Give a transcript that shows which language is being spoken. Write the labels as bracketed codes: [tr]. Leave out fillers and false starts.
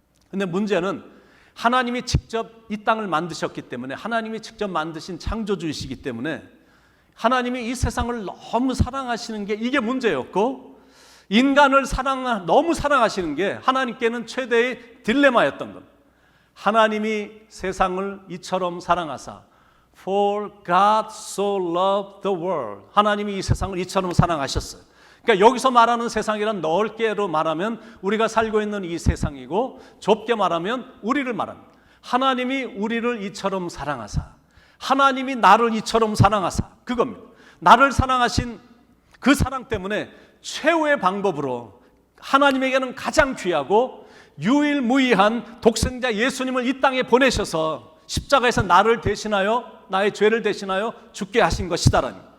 [ko] 그런데 문제는 하나님이 직접 이 땅을 만드셨기 때문에, 하나님이 직접 만드신 창조주이시기 때문에 하나님이 이 세상을 너무 사랑하시는 게 이게 문제였고, 인간을 너무 사랑하시는 게 하나님께는 최대의 딜레마였던 겁니다. 하나님이 세상을 이처럼 사랑하사, [en] For God so loved the world. [ko] 하나님이 이 세상을 이처럼 사랑하셨어요. 그러니까 여기서 말하는 세상이란 넓게로 말하면 우리가 살고 있는 이 세상이고, 좁게 말하면 우리를 말합니다. 하나님이 우리를 이처럼 사랑하사, 하나님이 나를 이처럼 사랑하사, 그겁니다. 나를 사랑하신 그 사랑 때문에 최후의 방법으로 하나님에게는 가장 귀하고 유일무이한 독생자 예수님을 이 땅에 보내셔서 십자가에서 나를 대신하여, 나의 죄를 대신하여 죽게 하신 것이다라니.